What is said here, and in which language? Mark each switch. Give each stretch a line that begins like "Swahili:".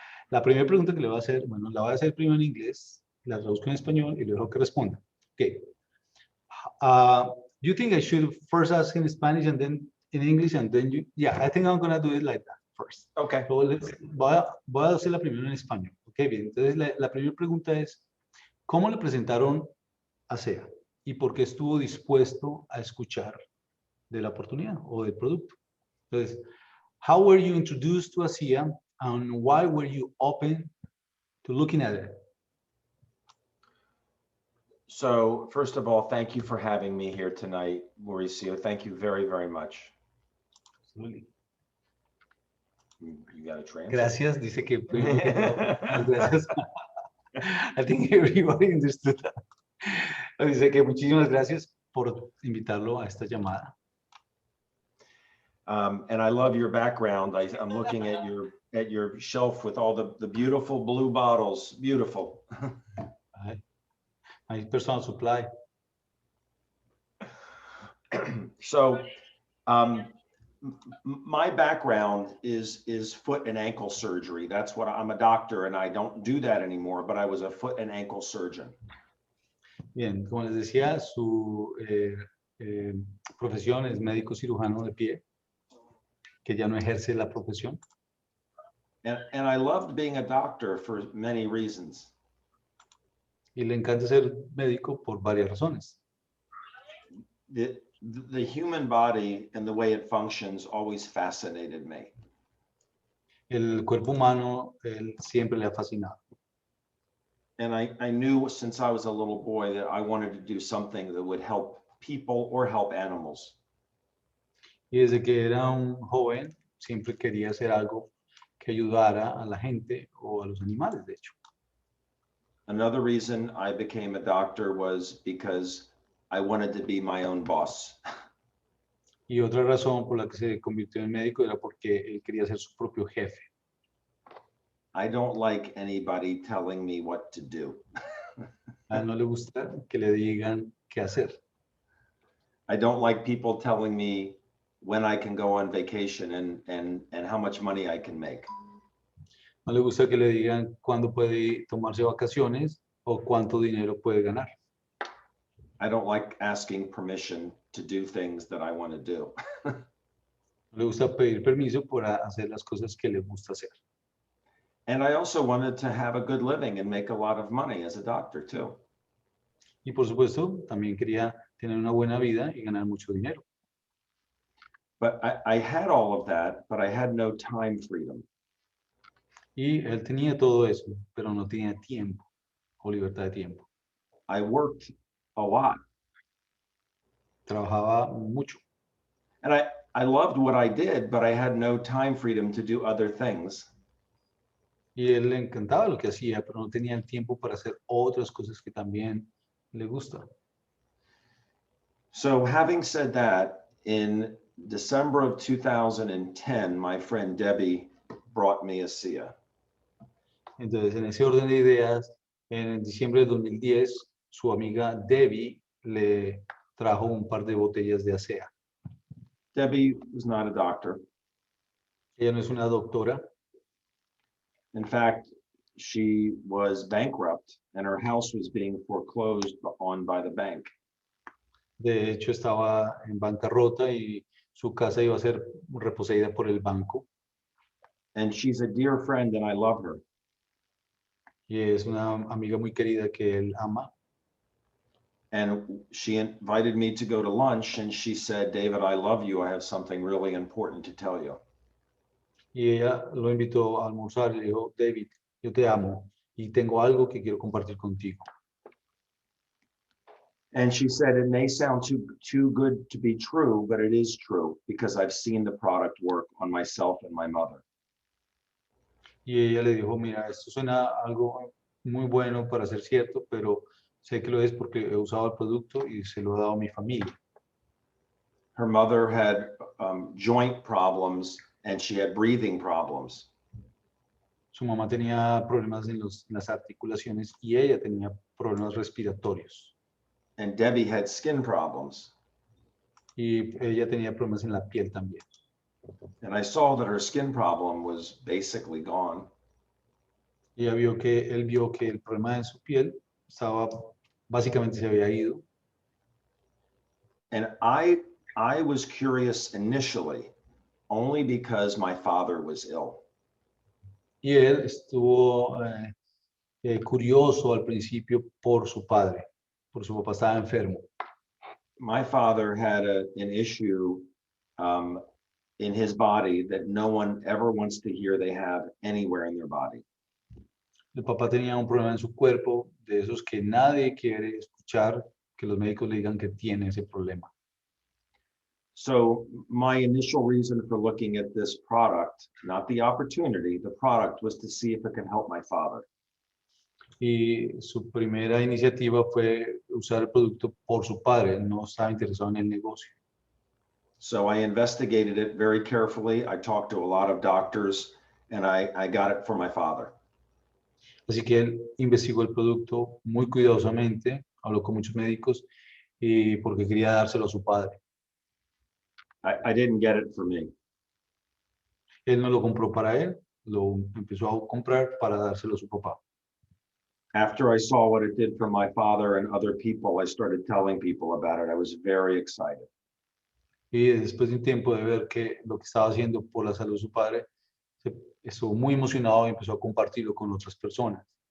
Spanish: La primera pregunta que le voy a hacer, bueno, la voy a hacer primero en inglés, la traduzco en español y luego que responda. Ok.
English: You think I should first ask in Spanish and then in English and then you? Yeah, I think I'm gonna do it like that first. Okay.
Spanish: So voy a hacer la primera en español. Ok, bien. Entonces la primera pregunta es, ¿cómo le presentaron a Asea? ¿Y por qué estuvo dispuesto a escuchar de la oportunidad o del producto?
English: Entonces, how were you introduced to Asea and why were you open to looking at it? So first of all, thank you for having me here tonight, Mauricio. Thank you very, very much. Absolutely. You got a transcript?
Spanish: Gracias, dice que primero que todo, gracias.
English: I think everybody understood that.
Spanish: Dice que muchísimas gracias por invitarlo a esta llamada.
English: And I love your background. I'm looking at your shelf with all the beautiful blue bottles. Beautiful. My personal supply. So my background is foot and ankle surgery. That's what I'm a doctor and I don't do that anymore, but I was a foot and ankle surgeon.
Spanish: Bien, como les decía, su profesión es médico cirujano de pie, que ya no ejerce la profesión.
English: And I loved being a doctor for many reasons.
Spanish: Y le encanta ser médico por varias razones.
English: The human body and the way it functions always fascinated me.
Spanish: El cuerpo humano, él siempre le ha fascinado.
English: And I knew since I was a little boy that I wanted to do something that would help people or help animals.
Spanish: Y desde que era un joven, siempre quería hacer algo que ayudara a la gente o a los animales, de hecho.
English: Another reason I became a doctor was because I wanted to be my own boss.
Spanish: Y otra razón por la que se convirtió en médico era porque él quería ser su propio jefe.
English: I don't like anybody telling me what to do.
Spanish: A él no le gusta que le digan qué hacer.
English: I don't like people telling me when I can go on vacation and how much money I can make.
Spanish: No le gusta que le digan cuándo puede tomarse vacaciones o cuánto dinero puede ganar.
English: I don't like asking permission to do things that I want to do.
Spanish: No le gusta pedir permiso para hacer las cosas que le gusta hacer.
English: And I also wanted to have a good living and make a lot of money as a doctor too.
Spanish: Y por supuesto, también quería tener una buena vida y ganar mucho dinero.
English: But I had all of that, but I had no time freedom.
Spanish: Y él tenía todo eso, pero no tenía tiempo o libertad de tiempo.
English: I worked a lot.
Spanish: Trabajaba mucho.
English: And I loved what I did, but I had no time freedom to do other things.
Spanish: Y él le encantaba lo que hacía, pero no tenía el tiempo para hacer otras cosas que también le gustan.
English: So having said that, in December of 2010, my friend Debbie brought me Asea.
Spanish: Entonces, en ese orden de ideas, en diciembre de 2010, su amiga Debbie le trajo un par de botellas de Asea.
English: Debbie was not a doctor.
Spanish: Ella no es una doctora.
English: In fact, she was bankrupt and her house was being foreclosed on by the bank.
Spanish: De hecho, estaba en bancarrota y su casa iba a ser reposeída por el banco.
English: And she's a dear friend and I love her.
Spanish: Y es una amiga muy querida que él ama.
English: And she invited me to go to lunch and she said, David, I love you. I have something really important to tell you.
Spanish: Y ella lo invitó a almorzar y le dijo, David, yo te amo y tengo algo que quiero compartir contigo.
English: And she said, it may sound too good to be true, but it is true because I've seen the product work on myself and my mother.
Spanish: Y ella le dijo, mira, esto suena algo muy bueno para ser cierto, pero sé que lo es porque he usado el producto y se lo he dado a mi familia.
English: Her mother had joint problems and she had breathing problems.
Spanish: Su mamá tenía problemas en las articulaciones y ella tenía problemas respiratorios.
English: And Debbie had skin problems.
Spanish: Y ella tenía problemas en la piel también.
English: And I saw that her skin problem was basically gone.
Spanish: Y él vio que el problema en su piel estaba, básicamente se había ido.
English: And I was curious initially only because my father was ill.
Spanish: Y él estuvo curioso al principio por su padre, por su papá estaba enfermo.
English: My father had an issue in his body that no one ever wants to hear they have anywhere in their body.
Spanish: El papá tenía un problema en su cuerpo, de esos que nadie quiere escuchar, que los médicos le digan que tiene ese problema.
English: So my initial reason for looking at this product, not the opportunity, the product, was to see if it can help my father.
Spanish: Y su primera iniciativa fue usar el producto por su padre, él no estaba interesado en el negocio.
English: So I investigated it very carefully. I talked to a lot of doctors and I got it for my father.
Spanish: Así que él investigó el producto muy cuidadosamente, habló con muchos médicos y porque quería dárselo a su padre.
English: I didn't get it for me.
Spanish: Él no lo compró para él, lo empezó a comprar para dárselo a su papá.
English: After I saw what it did for my father and other people, I started telling people about it. I was very excited.
Spanish: Y después de un tiempo de ver que lo que estaba haciendo por la salud de su padre, estuvo muy emocionado y empezó a compartirlo con otras personas.